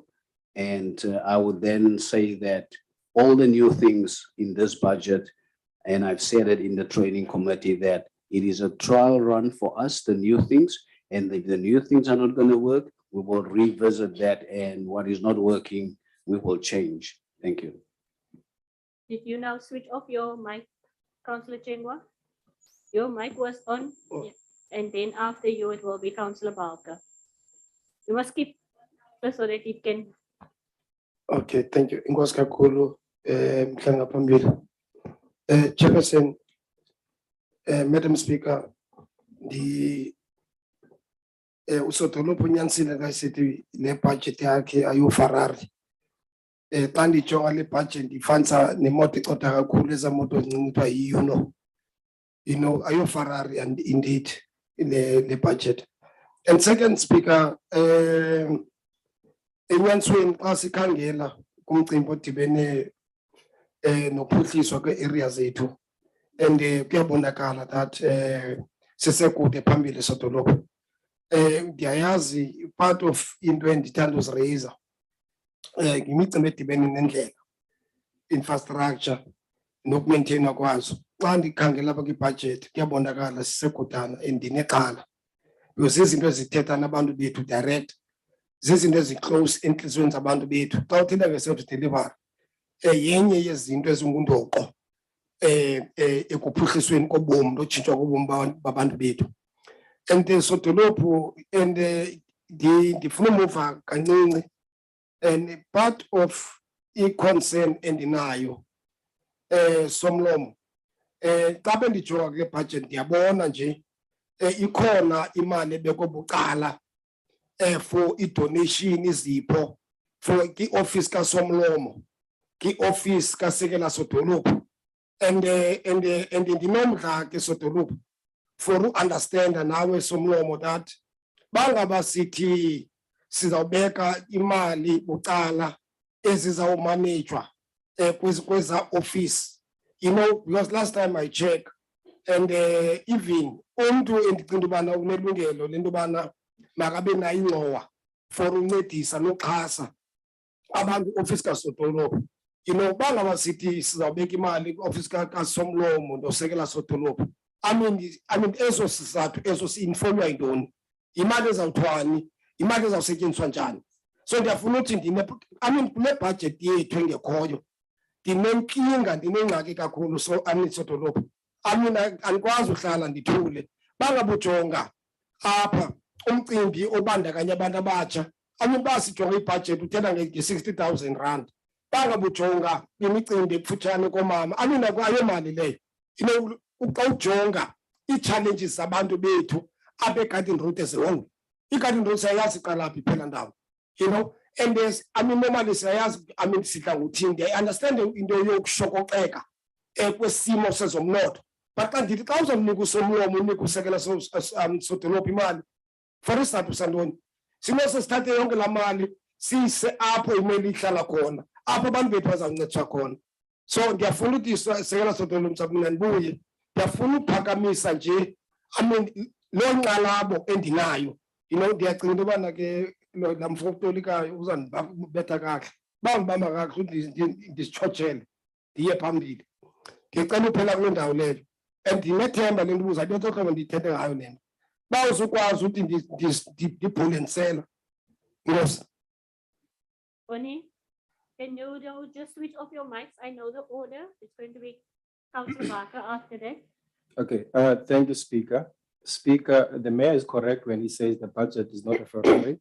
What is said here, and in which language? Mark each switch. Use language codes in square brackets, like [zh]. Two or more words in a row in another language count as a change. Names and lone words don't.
[en] And I would then say that all the new things in this budget, and I've said it in the training committee, that it is a trial run for us, the new things, and if the new things are not going to work, we will revisit that, and what is not working, we will change. Thank you. Did you now switch off your mic, Councillor Chengwa? Your mic was on, yeah. And then after you, it will be Councillor Balka. You must keep so that it can. Okay, thank you. [xh] Inkosi kakhulu, mhlanga phambili. [en] Chairperson, Madam Speaker, [xh] usodolophu unyanisile ka sithi le budget yakhe ayo Ferrari. Xa ndijonga le budget ndifanisa nemoto ecotha kakhulu, eza moto ezincintwa ayo Ferrari, and indeed le budget. And second, Speaker, enyanisweni xa sikhangela kumcimbi odibene nophuhliswa kwe-area zethu, and kuyabonakala that sisekude phambili sodolophu. Ndiyayazi [en] part of [xh] into endithanda uzirayiza imicimbi edibene nendlela, infrastructure, nokumaintainwa kwazo. Xa ndikhangela apha kwibhajethi kuyabonakala sisekudana and ndinexhala. Because zizinto ezithetha nabantu bethu direct, zizinto ezi-close entliziyweni zabantu bethu. Xa uthetha nge- [en] self delivery, [xh] yenye yezinto ezingundoqo ekuphuhlisweni kobomi notshintshwa kobomi babantu bethu. And sodolophu and ndifuna umuva kancinci, and [en] part of [xh] i-concern endinayo somlomo xa bendijonga kule budget ndiyabona nje ikhona imali ebekwe bucala for i-donation izipho for i-office kasomlomo, ki-office kasekela sodolophu. And ndinomdla ke sodolophu for u-understanda nawe somlomo that bangaba sithi sizawubeka imali bucala ezizawumanejwa kweza office, [en] you know, because last time I check and even [xh] umuntu endicinga ubana unelungelo lento bana makabe nayo ingxowa for uncedisa noxhasa abantu office kasodolophu. [en] You know, [xh] bangaba sithi sizawubeka imali office kasomlomo nosekela sodolophu. [en] I mean [xh] ezo sizathu ezo si-informwa yintoni, imali ezawuthwani, imali ezawusetyenziswa njani. So ndiyafuna uthi kule budget yethu engekhoyo ndinenkinga, ndinengxaki kakhulu. So sodolophu andikwazi uhlala ndithule bangabujonga apha umcimbi obandakanya abantu abatsha. Basijonga ibhajethi uthetha nge-60,000 rand, bangabujonga imicimbi ekufutshane komama. Ayo mali leyo, [en] you know, [xh] xa ujonga ii-challenges zabantu bethu apha egarden route ezihongo. I-garden route siyayazi iqala phi phela ndawo, [en] you know, and there's, normally [xh] siyayazi, sidla ngothini. [en] I understand [xh] into yokushokoxeka kwesimo sezomnotho, but xa ndithi xa uzomnika usomlomo unika usekela sodolophu imali for isizathu santoni, sinose sithathe yonke laa mali siyise apho imali ihlala khona, apho abantu bethu bazawuncediswa khona. So ndiyafuna ukuthi sekela sodolophu mna ndibuye, ndiyafuna uphakamisa nje loo nkxalabo endinayo. [en] You know, [xh] ndiyacinga into yobana ke laa mfo utolikayo uzandibetha kakuhle, bangibamba kakuhle ukuthi ndisitshotshele ndiye phambili. Ndicela uphela kule ndawo leyo and ndinethemba le nto ubuza into hlobo ndiyithethe ngayo le nto. Bawuzukwazi ukuthi ndibhulentsela. [en] Yes. Bonnie, can you just switch off your mics? I know the order. It's going to be Councillor Barker after that. Okay, thank you, Speaker. Speaker, the mayor is correct when he says the budget is not a Ferrari.